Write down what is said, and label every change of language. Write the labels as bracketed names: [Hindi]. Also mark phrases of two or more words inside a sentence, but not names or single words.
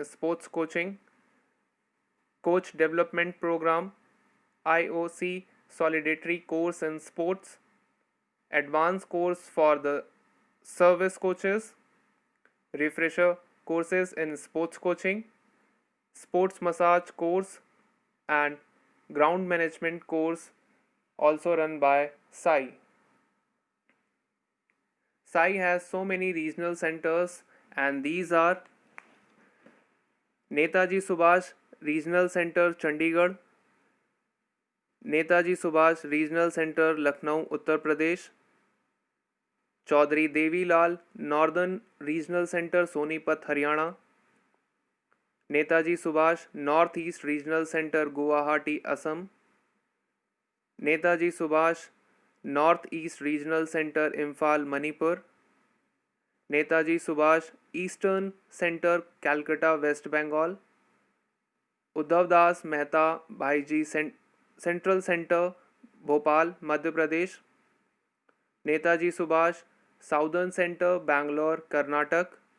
[English] sports coaching, Coach Development Program, IOC Solidarity course in sports, advanced course for the service coaches, refresher courses in sports coaching, sports massage course, and ground management course also run by SAI. SAI has so many regional centers, and these are Netaji Subhash Regional Center Chandigarh, Netaji Subhash Regional Center Lucknow, Uttar Pradesh, Chaudhry Devi Lal Northern Regional Center Sonipat, Haryana, Netaji Subhash Northeast Regional Center Guwahati, Assam, Netaji Subhash Northeast Regional Center Imphal, Manipur, Netaji Subhash Eastern Center Calcutta, West Bengal, Uddhav Das Mehta Bhaiji Central Center Bhopal, Madhya Pradesh, Netaji Subhash Southern Center Bangalore, Karnataka,